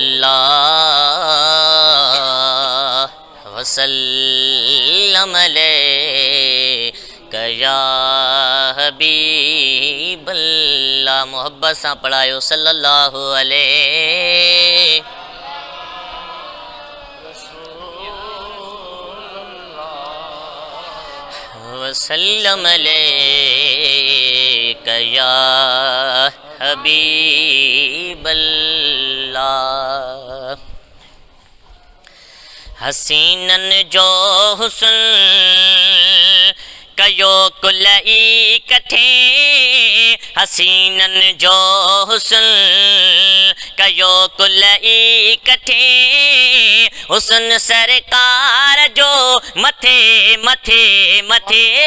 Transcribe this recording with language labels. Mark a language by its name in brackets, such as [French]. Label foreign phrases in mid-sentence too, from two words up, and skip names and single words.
[Arabic] الله وسلم عليك يا حبيب الله. [Sindhi] मोहब्बत सां पढ़ायो [Arabic] صلى الله عليه وسلم عليك يا حبيب الله. [Sindhi] हसीनन जो हुस्न कयो कुल इकट्ठे हसीनन जो हुस्न कयो कुल इकट्ठे हुस्न सरकार जो मथे मथे मथे